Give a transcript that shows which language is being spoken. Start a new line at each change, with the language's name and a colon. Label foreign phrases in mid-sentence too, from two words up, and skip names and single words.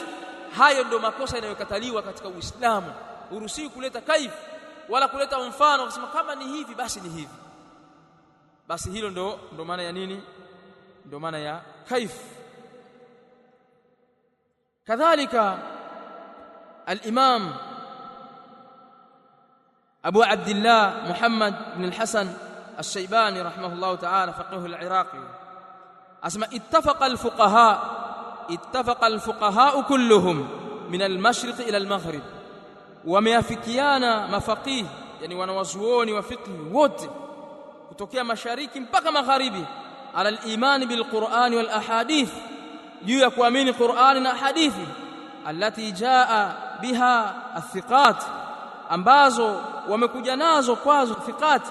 Swahili: Hayo ndio makosa yanayokataliwa katika Uislamu. Uruhusiwi kuleta kaif wala kuleta mfano kusema kama ni hivi basi ni hivi. Basi hilo ndo maana ya nini? Ndo maana ya
Arabic: كيف كذلك الإمام أبو عبد الله محمد بن الحسن الشيباني رحمه الله تعالى فقيه العراق إذ اتفق الفقهاء كلهم من المشرق إلى المغرب,
Swahili: wameafikiana mafaqih, yani wanawazuoni wa fiqh wote kutokea mashariki mpaka magharibi,
Arabic: على الإيمان بالقرآن والأحاديث,
Swahili: juu ya kuamini Qur'ani na hadithi,
Arabic: التي جاء بها الثقات,
Swahili: ambazo wamekuja nazo kwazo thiqat,